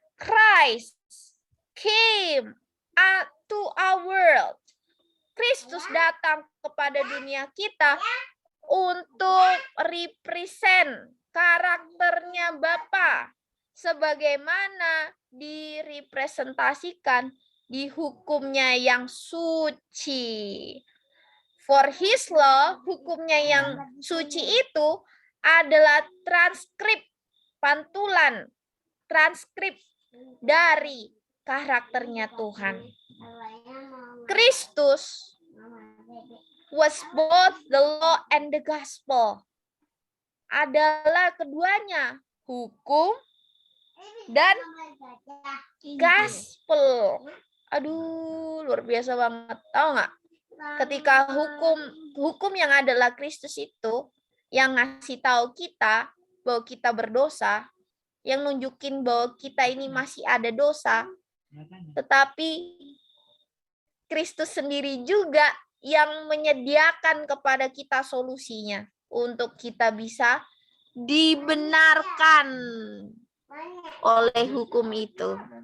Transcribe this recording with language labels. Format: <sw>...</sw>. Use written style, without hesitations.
<en>Christ came to our world.</en> <id>Kristus datang kepada dunia kita untuk represent karakternya Bapa sebagaimana direpresentasikan di hukumnya yang suci.</id> <en>For his law,</en> <id>hukumnya yang suci itu adalah transkrip, pantulan, transkrip dari karakternya Tuhan.</id> <en>Kristus was both the law and the gospel.</en> <id>Adalah keduanya, hukum dan gospel. Aduh, luar biasa banget. Tahu nggak? Ketika hukum yang adalah Kristus itu yang ngasih tahu kita bahwa kita berdosa, yang nunjukin bahwa kita ini masih ada dosa, tetapi Kristus sendiri juga yang menyediakan kepada kita solusinya untuk kita bisa dibenarkan oleh hukum itu.</id>